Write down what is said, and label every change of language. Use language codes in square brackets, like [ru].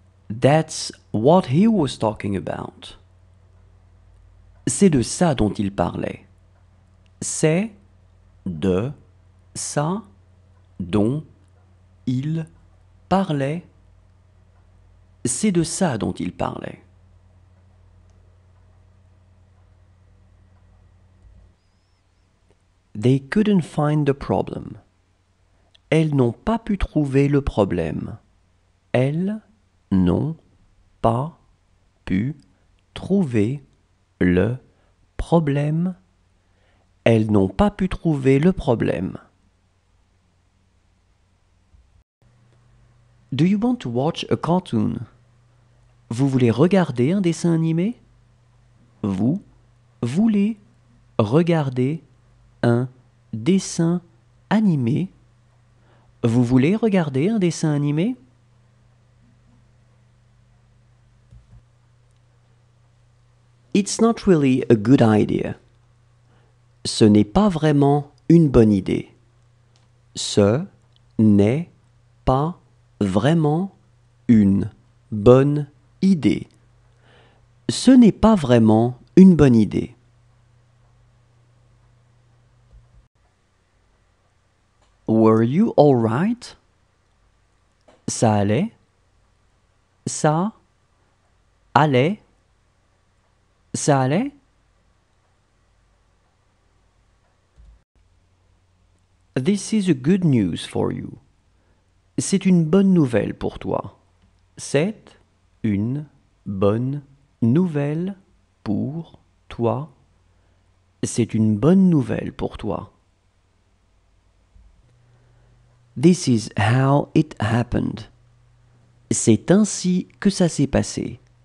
[en] That's what he was talking about. [fr] C'est de ça dont il parlait. C'est de ça dont il parlait. C'est de ça dont il parlait. [en] They couldn't find the problem. [fr] Elles n'ont pas pu trouver le problème. Elles n'ont pas pu trouver le problème. Elles n'ont pas pu trouver le problème. [en] Do you want to watch a cartoon? [fr] Vous voulez regarder un dessin animé? Vous voulez regarder un dessin animé? Vous voulez regarder un dessin animé? [en] It's not really a good idea. [fr] Ce n'est pas vraiment une bonne idée. Ce n'est pas vraiment une bonne idée. Ce n'est pas vraiment une bonne idée. [en] Were you all right? [fr] Ça allait? Ça allait? Ça allait? [en] This is a good news for you. [fr] C'est une bonne nouvelle pour toi. C'est une bonne nouvelle pour toi. C'est une bonne nouvelle pour toi. [en] This is how it happened. [fr] C'est ainsi que ça s'est passé.